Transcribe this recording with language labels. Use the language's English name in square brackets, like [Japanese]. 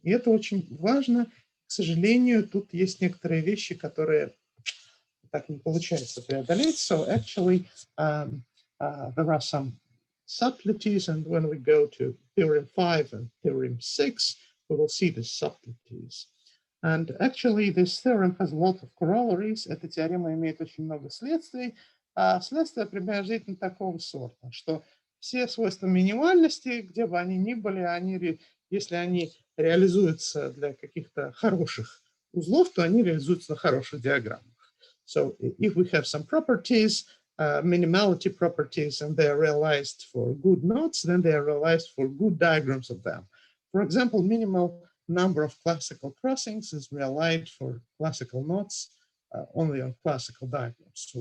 [Russian] И это очень важно. К сожалению, тут есть некоторые вещи, которые так не получается преодолеть. [English] So actually, there are some subtleties, and when we go to theorem 5 and theorem 6, we will see the subtleties. And actually, this theorem has a lot of corollaries. [Russian] Эта теорема имеет очень много следствий. Следствия приблизительно такого сорта, что все свойства минимальности, где бы они ни были, если они реализуются для каких-то хороших узлов, то они реализуются на хороших диаграммах. [English] So if we have some properties, minimality properties, and they are realized for good nodes, then they are realized for good diagrams of them. For example, minimal number of classical crossings is realized for classical nodes only on classical diagrams.